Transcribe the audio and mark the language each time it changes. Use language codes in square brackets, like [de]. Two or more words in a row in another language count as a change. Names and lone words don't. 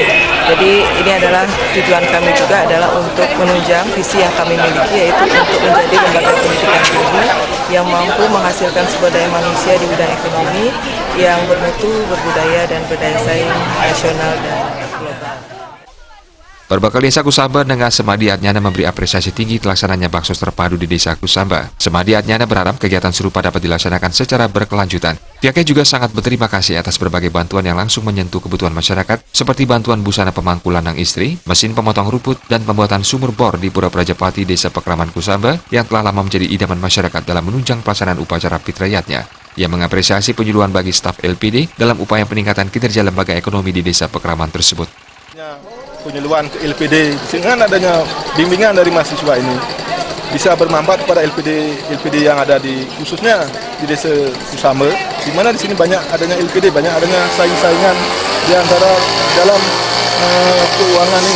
[id] Jadi ini adalah tujuan kami juga adalah untuk menunjang visi yang kami miliki, yaitu untuk menjadi lembaga pendidikan tinggi yang mampu menghasilkan sumber daya manusia di bidang ekonomi yang bermutu, berbudaya, dan berdaya saing nasional dan global. Berbekal Desa Kusambe, Nengah Semadi Adnyana memberi apresiasi tinggi terlaksananya Baksos Terpadu di Desa Kusambe. Semadi Adnyana berharap kegiatan serupa dapat dilaksanakan secara berkelanjutan. Pihaknya juga sangat berterima kasih atas berbagai bantuan yang langsung menyentuh kebutuhan masyarakat, seperti bantuan busana pemangku lanang istri, mesin pemotong rumput, dan pembuatan sumur bor di Pura Prajapati Desa Pekraman Kusambe yang telah lama menjadi idaman masyarakat dalam menunjang pelaksanaan upacara fitrayatnya. Ia mengapresiasi penyuluhan bagi staf LPD dalam upaya peningkatan kinerja lembaga ekonomi di Desa Pekraman tersebut. Penyuluhan ke LPD dengan adanya bimbingan dari mahasiswa ini bisa bermanfaat kepada LPD yang ada di khususnya di Desa Kusambe, di mana di sini banyak adanya LPD, banyak adanya saing-saingan di antara dalam keuangan ini.